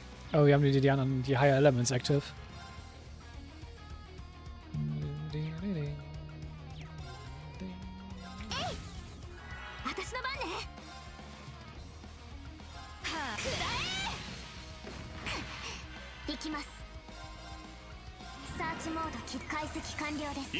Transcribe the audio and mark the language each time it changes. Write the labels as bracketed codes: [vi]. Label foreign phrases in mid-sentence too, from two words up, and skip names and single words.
[de] Oh, wir haben die anderen, die [en] Higher Elements active. [ja] 私の番ね。はあ、くらえ。行きます。サーチモード解析完了です。